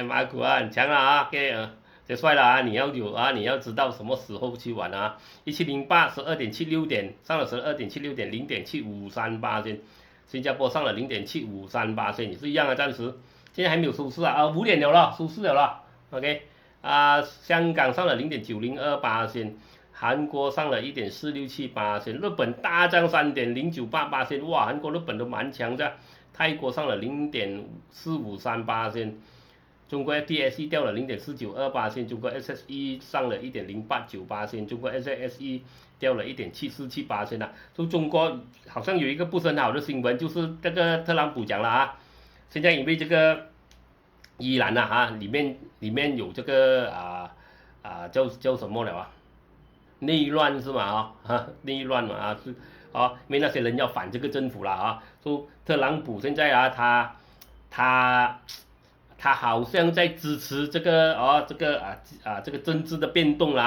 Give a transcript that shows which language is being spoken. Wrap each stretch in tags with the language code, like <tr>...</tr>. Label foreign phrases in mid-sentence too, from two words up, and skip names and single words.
<zh>馬股很強了OK， 這帥了你要知道什麼時候去玩1708 12.76點上了12.76點0.7538%，新加坡上了0.7538%也是一樣暫時現在還沒有收市5點了收市了OK， 香港上了0.9028%，韓國上了1.4678%，日本大漲3.0988%，哇，韓國日本都蠻強的。泰國上了0.453%，中國 FTSE 掉了0.492%，中國 SSE 上了1.089%，中国 SSE 掉了1.747%啊。就中国好像有一個不是很好的新聞，就是這個特朗普講了啊，現在因為這個伊朗啊裡面有這個叫什麼了啊？內亂是嗎？內亂嘛啊是啊，因為那些人要反這個政府了啊。說特朗普現在啊，他好像在支持這個這個政治的變動啦。</zh>